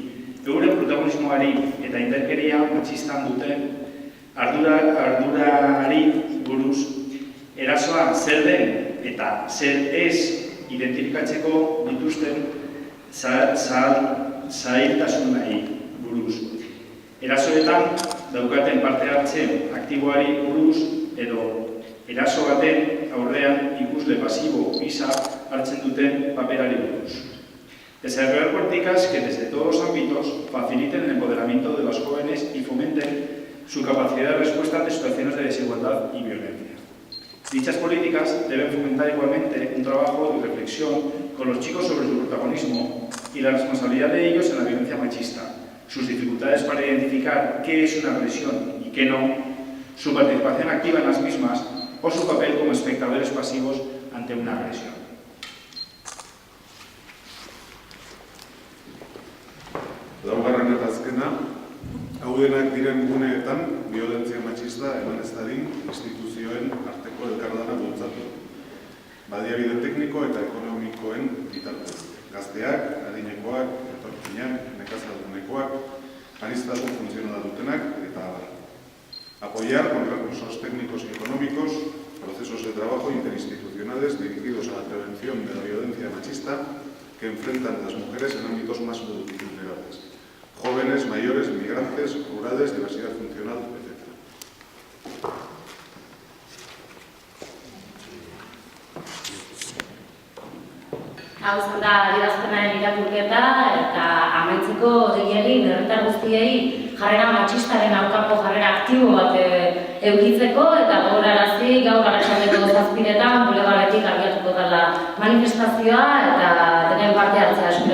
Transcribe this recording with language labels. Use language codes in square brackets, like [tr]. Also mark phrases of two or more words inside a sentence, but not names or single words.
[eu] Euren protagonismoari eta indarkeria matxistan duten ardurari buruz, erasoa zer den eta zer ez identifikatzeko dituzten zailtasunei buruz. Erasoetan daukaten parte hartze aktiboari buruz edo eraso baten aurrean ikusle pasibo gisa hartzen duten paperari buruz. [es] Desarrollar políticas que desde todos los ámbitos faciliten el empoderamiento de las jóvenes y fomenten su capacidad de respuesta ante situaciones de desigualdad y violencia. Dichas políticas deben fomentar igualmente un trabajo de reflexión con los chicos sobre su protagonismo y la responsabilidad de ellos en la violencia machista, sus dificultades para identificar qué es una agresión y qué no, su participación activa en las mismas o su papel como espectadores pasivos ante una agresión. [eu] Laugarren eta azkena, hau denak diren guneetan biolentzia matxista eman ez dadin instituzioen arteko elkarlana bultzatu. Baliabide tekniko eta ekonomikoen bitartez. Gazteak, adinekoak, etorkinak, nekazadunekoak, aniztatu funtzionala dutenak eta abar. [es] Apoyar con recursos técnicos y económicos procesos de trabajo interinstitucionales dirigidos a la prevención de la violencia machista que enfrentan a las mujeres en ámbitos más vulnerables. Jóvenes, mayores, migrantes, rurales, diversidad funcional, etc. [eu] Hau izan da adierazpenaren irakurketa eta amaitzeko gehiegi herritar guztiei jarrera matxistaren aurkako jarrera aktibo bat edukitzeko eta gogorarazi gaur arratsaldeko 7:00 bulebarretik abiatuko dela manifestazioa eta denen parte hartzea espero dugula.